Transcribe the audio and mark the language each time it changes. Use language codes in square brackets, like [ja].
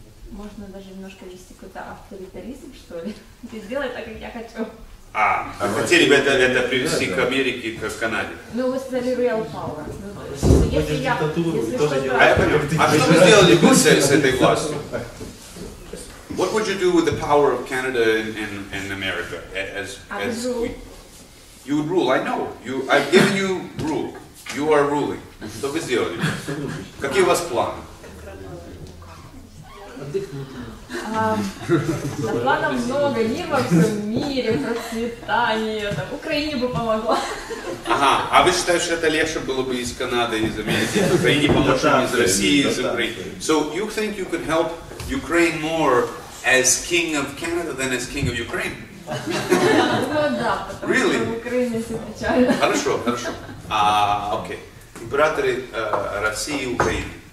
[ru] Можно даже немножко вести какой-то авторитаризм, что ли. И сделать так, как я хочу. Хотели бы это привести к Америке, к Канаде? Ну, вы сказали [en] real power. [ru] Ну, если я... Если что-то... Я понял. А что вы сделали бы с этой властью? [en] What would you do with the power of Canada and America as you would rule? I know. I've given you rule. You are ruling. [ru] Что вы сделали? Какие у вас планы? Планов много, не во всем мире, процветание, там, Украине бы помогла. Ага, а вы считаете, что это легче было бы из Канады, из Америки, из Украины помочь, чем из России, из Украины? [en] So you think you could help Ukraine more as king of Canada than as king of Ukraine? [ru] Ну да, потому что в Украине все печально. Хорошо, хорошо. Окей. Императоры России и Украины.